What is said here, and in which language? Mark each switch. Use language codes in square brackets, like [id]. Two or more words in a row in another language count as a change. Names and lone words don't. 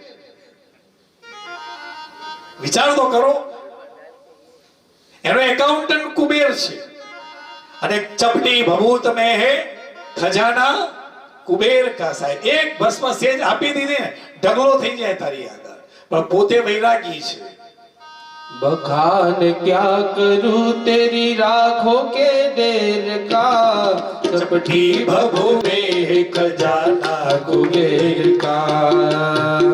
[gu] વિચાર તો કરો, એનો એકાઉન્ટન્ટ કુબેર છે. [hi] અને चपटी भभूत में है खजाना कुबेर का સાહેબ. [gu] એક ભસ્મ સેજ આપી દીધી ને ઢગલો થઈ જાય તારી આગળ. પણ પોતે વૈરાગી છે. [hi] बखान क्या करूं तेरी राखों के देर का, चपटी भभो में खजाना कुबेर का.